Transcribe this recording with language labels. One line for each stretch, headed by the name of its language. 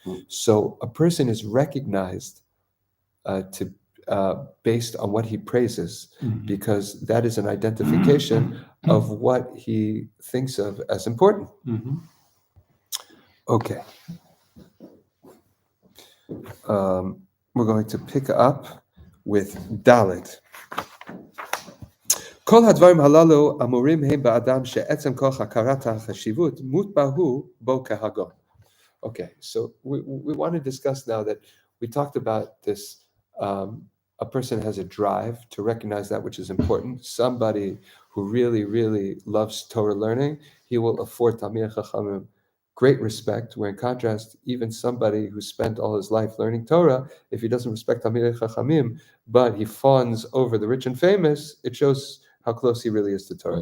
English: So a person is recognized to based on what he praises, because that is an identification of what he thinks of as important. Okay. We're going to pick up with Dalet.
Hebrew: כל הדברים הללו אמורים הם באדם שעצם כוח הכרת החשיבות מוטבע הוא בו כהגון.
English: Okay, so we want to discuss now that we talked about this. A person has a drive to recognize that which is important. Somebody who really, really loves Torah learning, he will afford Talmidei Chachamim great respect, where in contrast, even somebody who spent all his life learning Torah, if he doesn't respect Talmidei Chachamim, but he fawns over the rich and famous, it shows how close he really is to Torah.